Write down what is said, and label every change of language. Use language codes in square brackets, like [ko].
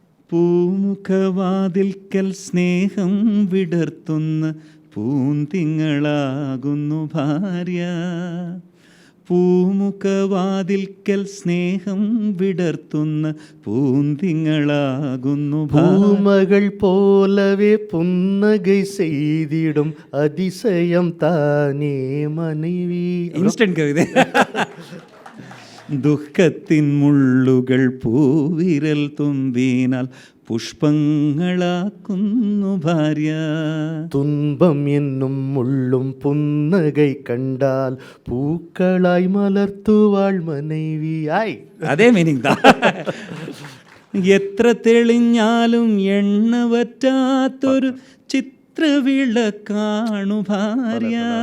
[ml] പൂമുഖവാതിൽക്കൽ സ്നേഹം വിടർത്തുന്ന പൂന്തിങ്ങളാകുന്നു ഭാര്യ. പൂമുഖവാതിൽക്കൽ സ്നേഹം വിടർത്തുന്ന പൂന്തിങ്ങളാകുന്നു പൂമകൾ പോലവേ പുന്നകை [ta] செய்திடும் அதிசயம் தானே மனைவி. [ml] ഇൻസ്റ്റന്റ് കവിത. ദുഃഖത്തിൻ മുള്ളുകൾ പൂവിരൽ തുമ്പിനാൽ പുഷ്പങ്ങളാക്കുന്നു ഭാര്യ. [ta] துன்பம் என்னும் முள்ளும் புன்னகை கண்டால் பூக்களாய் மலர்த்துவாள் மனைவியாய். [ml] അതേ മീനിങ് താ. എത്ര തെളിഞ്ഞാലും എണ്ണ വറ്റാത്തൊരു ചിത്രവിളക്കാണു ഭാര്യ.